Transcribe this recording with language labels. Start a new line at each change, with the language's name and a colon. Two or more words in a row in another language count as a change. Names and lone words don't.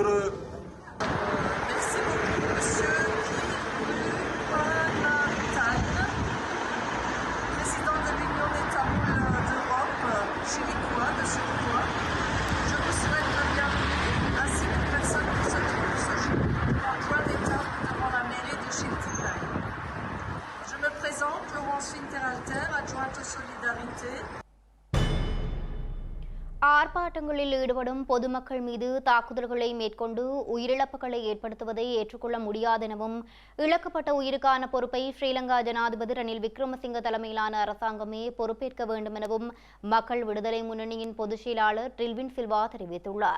French: Merci beaucoup, monsieur président de l'Union des Tamouls d'Europe, chéricois, de Chéricois. Je vous souhaite la bienvenue, ainsi que personne qui se trouve ce jour en point d'étape devant la mairie de Chiltipaï. Je me présente, Laurence Winterhalter, adjointe aux solidarités.
Tamil: ஆர்ப்பாட்டங்களில் ஈடுபடும் பொதுமக்கள் மீது தாக்குதல்களை மேற்கொண்டு உயிரிழப்புகளை ஏற்படுத்துவதை ஏற்றுக்கொள்ள முடியாதெனவும் இழக்கப்பட்ட உயிருக்கான பொறுப்பை ஸ்ரீலங்கா ஜனாதிபதி ரணில் விக்ரமசிங்க தலைமையிலான அரசாங்கமே பொறுப்பேற்க வேண்டும் எனவும் மக்கள் விடுதலை முன்னணியின் பொதுச் செயலாளர் ரில்வின் சில்வா தெரிவித்துள்ளார்.